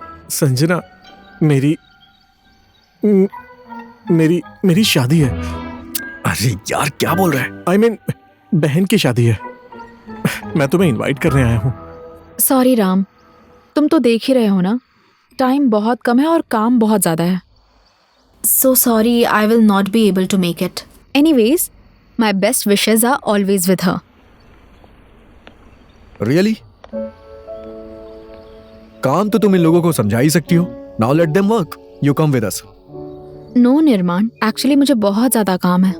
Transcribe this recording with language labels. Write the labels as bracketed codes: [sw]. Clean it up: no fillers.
[hi] संजना, मेरी मेरी शादी है। अरे यार क्या बोल रहा है? [en] I mean [hi] बहन की शादी है। मैं तुम्हें इनवाइट करने आया हूँ। सॉरी राम, तुम तो देख ही रहे हो ना, टाइम बहुत कम है और काम बहुत ज़्यादा है। [en] So sorry, I will not be able to make it. Anyways, my best wishes are always with her. Really? [hi] काम तो तुम इन लोगों को समझा ही सकती हो। [en] Now let them work. You come with us. [hi] No निर्माण, एक्चुअली मुझे बहुत ज़्यादा काम है।